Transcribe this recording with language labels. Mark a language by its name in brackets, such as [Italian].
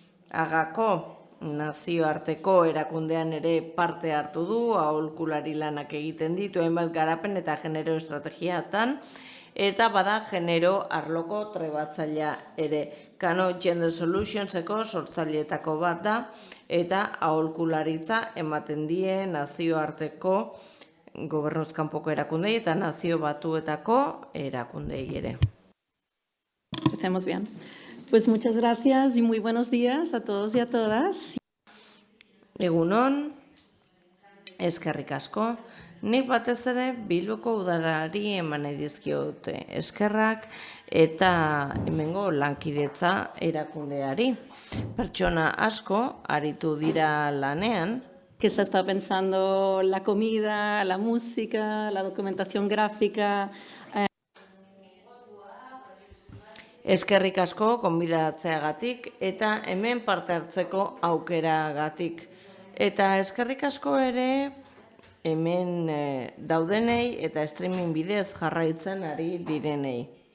[Basque] Agako nazioarteko erakundean ere parte hartu du, aholkulari lanak egiten ditu, hainbat garapen eta genero estrategiatan, eta bada genero arloko trebatzailea ere. Cano Gender Solutionseko sortzaileetako bat da, eta aholkularitza ematen die nazioarteko gobernuz kanpoko erakundei eta nazio batuetako erakundei ere. [Spanish] Empecemos bien. Pues muchas gracias y muy buenos días a todos y a todas. [Basque] Egunon, eskerrik asko. Nik batez ere Bilboko udalari eman nahi dizkiot eskerrak eta hemengo lankidetza erakundeari. Pertsona asko aritu dira lanean. [Spanish] Que se ha estado pensando la comida, la música, la documentación gráfica. [Basque] Eskerrik asko gonbidatzeagatik eta hemen parte hartzeko aukeragatik. Eta eskerrik asko ere hemen daudenei eta streaming bidez jarraitzen ari direnei.